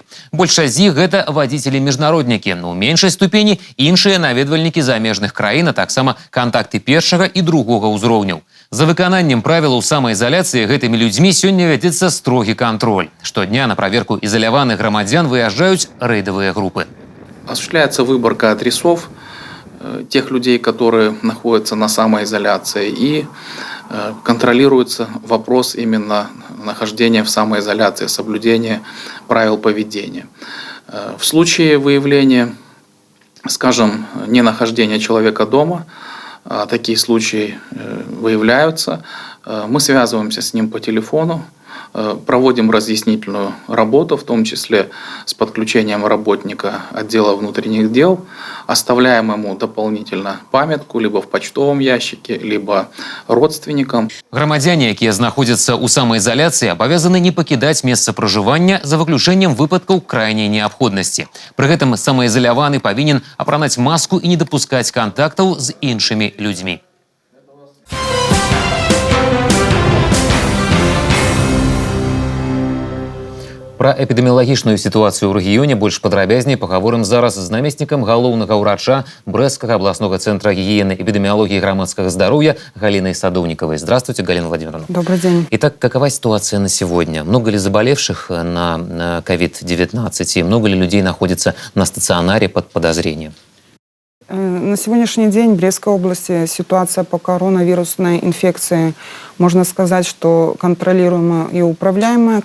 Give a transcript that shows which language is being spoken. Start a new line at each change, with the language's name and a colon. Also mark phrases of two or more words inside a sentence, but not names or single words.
Belarusian: Большасць з іх гэта вадзіцелі-міжнароднікі, у меншай ступені іншыя наведвальнікі замежных краін, а таксама кантакты першага і другога ўзроўняў. За выкананнем правілаў самаізаляцыі гэтымі людзьмі сёння вядзецца строгі кантроль. Штодня на праверку изоляваных грамадзян выязджаюць рэйдавыя групы.
Russian: Осуществляется выборка адресов тех людей, которые находятся на самоизоляции, и контролируется вопрос именно нахождения в самоизоляции, соблюдения правил поведения. В случае выявления, скажем, ненахождения человека дома, такие случаи выявляются, мы связываемся с ним по телефону, проводим разъяснительную работу, в том числе с подключением работника отдела внутренних дел, оставляем ему дополнительно памятку либо в почтовом ящике, либо родственникам.
Belarusian: Громадяне, якія знаходзяцца ў самаізаляцыі, абавязаны не пакідаць месца пражывання за выключэннем выпадкаў крайняй неабходнасці. Пры гэтым самаізаляваны павінен апранаць маску і не дапускаць кантактаў з іншымі людзьмі. Пра эпідэміялагічную сітуацыю ў рэгіёне больш падрабязней пагаворым зараз з намеснікам галоўнага ўрача Брэсцкага абласнога цэнтра гігіены, эпідэміялогіі і грамадскага здароўя Галиной Садовниковой.
Russian: Здравствуйте, Галина Владимировна. Добрый день. Итак, какова ситуация на сегодня? Много ли заболевших на COVID-19 и много ли людей находится на стационаре под подозрением? На сегодняшний день в Брестской области ситуация по коронавирусной инфекции, можно сказать, что контролируемая и управляемая.